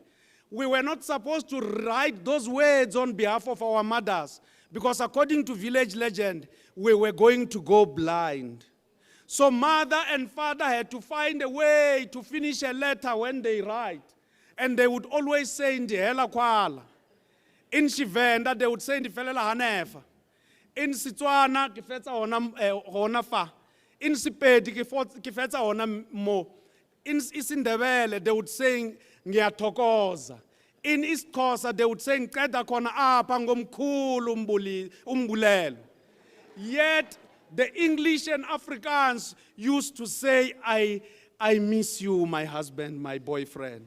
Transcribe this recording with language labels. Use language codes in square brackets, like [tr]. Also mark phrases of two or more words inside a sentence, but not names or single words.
[en] We were not supposed to write those words on behalf of our mothers because according to village legend, we were going to go blind. So mother and father had to find a way to finish a letter when they write. And they would always say, [ve] "Ndihela Kwala." [en] In Shivenda, they would say, [ve] "Ndifelela Hanefa." [en] In Setswana, [tn] ke fetsa hona fa. [en] In Sepedi, [nso] ke fetsa hona mo. [en] In Isindebele, they would say, "Ngiyathokoza." In East Xhosa, they would say, [xh] "Ngiceda khona apha ngomkhulu umbulelo." [en] Yet, the English and Afrikaans used to say, I miss you, my husband, my boyfriend.